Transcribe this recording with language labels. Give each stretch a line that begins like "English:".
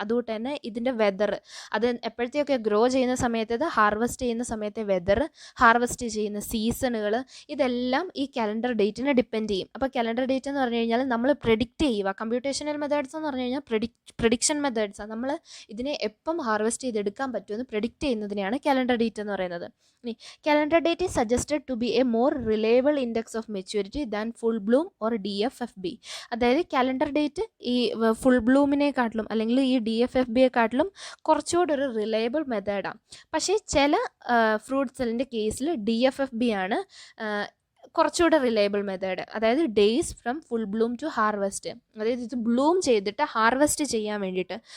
Malayalam: അതുകൊണ്ട് തന്നെ ഇതിൻ്റെ വെതർ, അത് എപ്പോഴത്തെയൊക്കെ ഗ്രോ ചെയ്യുന്ന സമയത്ത്, ഹാർവെസ്റ്റ് ചെയ്യുന്ന സമയത്തെ വെതർ, ഹാർവെസ്റ്റ് ചെയ്യുന്ന സീസണുകൾ, ഇതെല്ലാം ഈ കാലണ്ടർ ഡേറ്റിനെ ഡിപ്പെൻഡ് ചെയ്യും. അപ്പോൾ കാലണ്ടർ ഡേറ്റ് എന്ന് പറഞ്ഞു കഴിഞ്ഞാൽ നമ്മൾ പ്രെഡിക്റ്റ് ചെയ്യുക. കമ്പ്യൂട്ടേഷണൽ മെത്തേഡ്സ് എന്ന് പറഞ്ഞു കഴിഞ്ഞാൽ പ്രെഡിക്ഷൻ മെത്തേഡ്സാണ്. നമ്മൾ ഇതിനെ എപ്പം ഹാർവെസ്റ്റ് ചെയ്തെടുക്കാൻ പറ്റുമെന്ന് പ്രെഡിക്റ്റ് ചെയ്യുന്നതിനെയാണ് കാലണ്ടർ ഡേറ്റ് എന്ന് പറയുന്നത്.
English: Calendar date is suggested to be a more reliable index of maturity than full bloom or DFFB.
Malayalam: അതായത് കാലണ്ടർ ഡേറ്റ് ഈ ഫുൾ ബ്ലൂമിനെക്കാട്ടിലും അല്ലെങ്കിൽ ഈ DFFBയെക്കാട്ടിലും കുറച്ചുകൂടി ഒരു റിലയബിൾ മെത്തേഡാണ്. പക്ഷേ ചില ഫ്രൂട്ട്സിൻ്റെ കേസിൽ DFFB ആണ് കുറച്ചുകൂടെ റിലയബിൾ മെത്തേഡ്. അതായത്
English: days from full bloom to harvest,
Malayalam: അതായത് ഇത് ബ്ലൂം ചെയ്തിട്ട് ഹാർവെസ്റ്റ് ചെയ്യാൻ വേണ്ടിയിട്ട്.